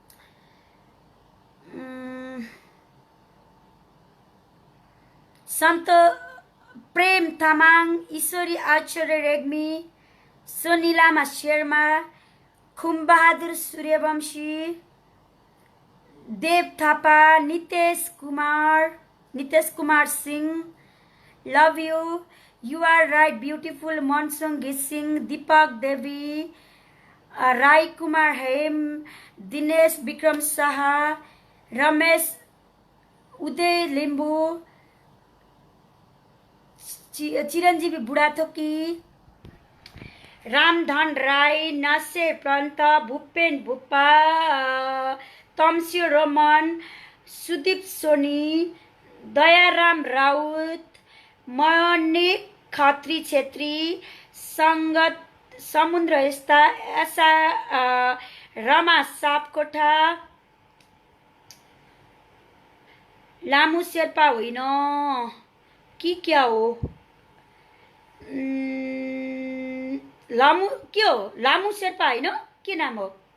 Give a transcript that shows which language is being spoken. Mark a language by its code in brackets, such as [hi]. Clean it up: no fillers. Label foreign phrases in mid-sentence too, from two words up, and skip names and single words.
[ne] सन्त प्रेम तामाङ, ईश्वरी आचार्य रेग्मी, सोनिलामा शेर्मा, खुमबहादुर सूर्यवंशी, देव थापा, नितेश कुमार सिंह, [en] love you are right beautiful, [ne] मनसुङ घिसिङ, दीपक देवी, राई कुमार हेम, दिनेश विक्रम शाह, रमेश, उदय लिम्बू, चिरञ्जीवी बुढाथोकी, रामधन राई, नसे प्रन्त, भूपेन भूपा, तम्स्यो रमन, सुदीप सोनी, दयाराम राउत, मनिक खत्री छेत्री, संगत समुद्र यस्ता, ऐसा रमा सापकोटा, लामु शेर्पा होइन कि क्या हो, लामु के हो, लामु शेर्पा होइन, के नाम हो,